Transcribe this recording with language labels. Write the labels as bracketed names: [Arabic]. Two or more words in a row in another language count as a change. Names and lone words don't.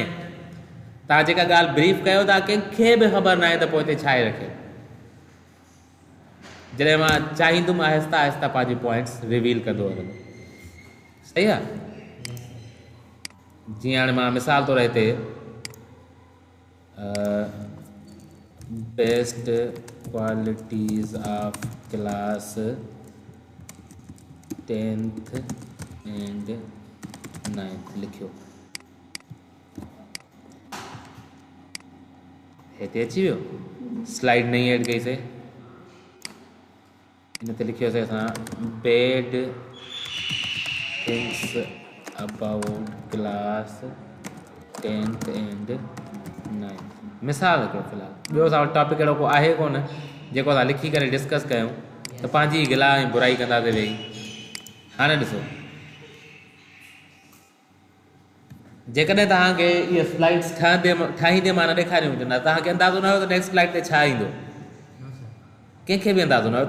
[Sindhi] तव्हां जेका ॻाल्हि ब्रीफ कयो था कंहिंखे बि ख़बर न आहे त पोइ हिते छा आहे रखियो। जॾहिं मां चाहींदुमि आहिस्ता आहिस्ता पंहिंजी [English] points reveal [Sindhi] कंदो वञो। सही आहे। जीअं हाणे मां मिसाल तौरु हिते [English] best qualities of class 10th and 9th [Sindhi] लिखियो, हिते अची वियो। स्लाइड नई ऐड कईसीं, इन ते लिखियोसीं असां [English] bad things about class 10th and 9th. [Sindhi] मिसाल हिकिड़ो फ़िलहाल, ॿियो असां वटि टॉपिक अहिड़ो को आहे कोन जेको असां लिखी करे डिस्कस कयूं त पंहिंजी गिला ऐं बुराई कंदासीं वेही। हाणे ॾिसो, जेकॾहिं तव्हांखे इहे स्लाइड्स ठाहींदे मां न ॾेखारियूं हुजनि, तव्हांखे अंदाज़ो न हुयो त [English] next slide [Sindhi] ते छा ईंदो, कंहिंखे बि अंदाज़ो न हुयो।